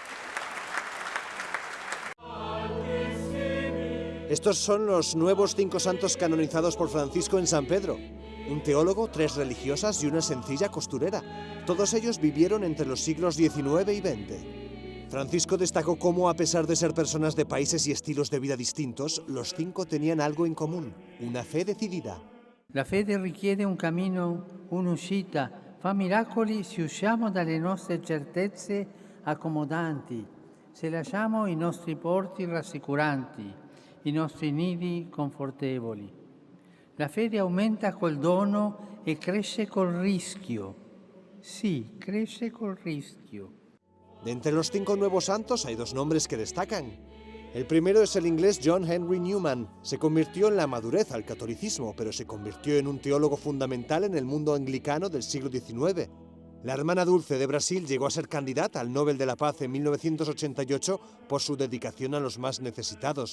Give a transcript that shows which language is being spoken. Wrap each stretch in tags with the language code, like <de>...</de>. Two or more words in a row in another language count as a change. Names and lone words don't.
<es>Estos son los nuevos 5 santos canonizados por Francisco en San Pedro. Un teólogo, 3 religiosas y una sencilla costurera. Todos ellos vivieron entre los siglos XIX y XX. Francisco destacó cómo, a pesar de ser personas de países y estilos de vida distintos, los 5 tenían algo en común, una fe decidida.</es> <it>La fede richiede un cammino, un'uscita, fa miracoli se usciamo dalle nostre certezze accomodanti, se lasciamo i nostri porti rassicuranti, i nostri nidi confortevoli. La fede aumenta col dono e cresce col rischio. Sì, cresce col rischio.</it> <es>De entre los 5 nuevos santos hay 2 nombres que destacan. El primero es el inglés John Henry Newman. Se convirtió en la madurez al catolicismo, pero se convirtió en un teólogo fundamental en el mundo anglicano del siglo XIX. La hermana Dulce de Brasil llegó a ser candidata al Nobel de la Paz en 1988 por su dedicación a los más necesitados.</es>